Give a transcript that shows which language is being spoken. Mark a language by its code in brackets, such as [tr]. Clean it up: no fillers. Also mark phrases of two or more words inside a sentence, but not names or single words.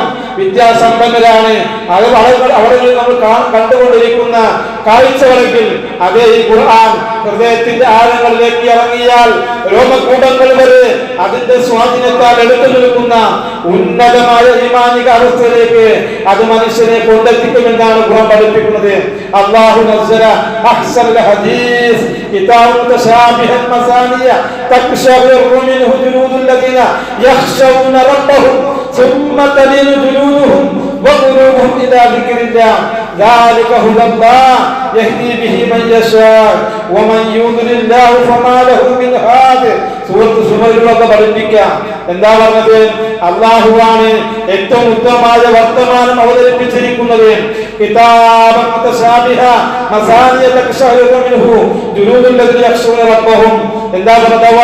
[ml] വിദ്യാസമ്പന്നരാണ് അവിടെ നമ്മൾ കണ്ടുകൊണ്ടിരിക്കുന്ന കാഴ്ചകളെങ്കിൽ അതേ ഈ ഖുർആൻ ഹൃദയത്തിന്റെ ആഴങ്ങളിലേക്ക് ഇറങ്ങിയാൽ രോമകൂടങ്ങൾ വരെ അതിന്റെ സ്വാധീനത്താൽ എടുത്തു നിൽക്കുന്ന ഉന്നതമായ ഈമാനിക അവസ്ഥയിലേക്ക് അത് മനുഷ്യനെ കൊണ്ടെത്തിക്കുമെന്നാണ് ഖുർആൻ പഠിപ്പിക്കുന്നത്. [ar] الله نزل أحسن الحديث كتابا متشابها مثاني تقشعر منه جلود الذين يخشون ربهم ثم تلين جلودهم وقلوبهم إلى ذكر الله ذلك هدى الله يهدي به من يشاء ومن يضلل الله فما له من هاد. [ml] സൂറത്ത് സുമറിലൊക്കെ പഠിപ്പിക്കാം. എന്താ പറഞ്ഞത്? അല്ലാഹുവാണ് ഏറ്റവും ഉത്തമമായ വർത്തമാനം അവതരിപ്പിച്ചിരിക്കുന്നത്. [ar] كتابا متشابها مثاني تقشعر منه جلود الذين يخشون ربهم. [ml] എന്താ പറഞ്ഞവ?